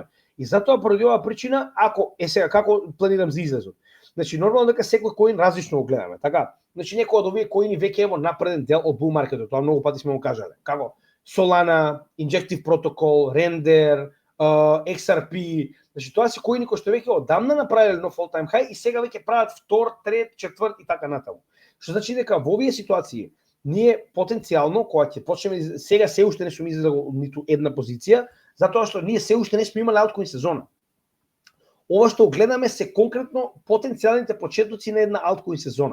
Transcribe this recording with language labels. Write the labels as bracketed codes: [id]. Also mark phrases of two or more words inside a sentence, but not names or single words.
[mk] И затоа поради оваа причина, ако сега како планирам за излезот. Значи нормално дека секој коин различно го гледаме, така? Значи некој од овие коини веќе е во напреден дел од bull маркетот, тоа многу пати сме го кажале. Како Solana, Injective Protocol, Render, XRP, значи тоа се коини кои што веќе одамна направиле нов [en] all time high [mk] и сега веќе прават втор, трет, четврт и така натаму. Што значи дека во овие ситуации ние потенцијално кога ќе почнеме, сега се уште не сме излезли ниту една позиција, затоа што ние се уште не сме имале алткоин сезона. Ова што гледаме се конкретно потенцијалните почетоци на една алткоин сезона.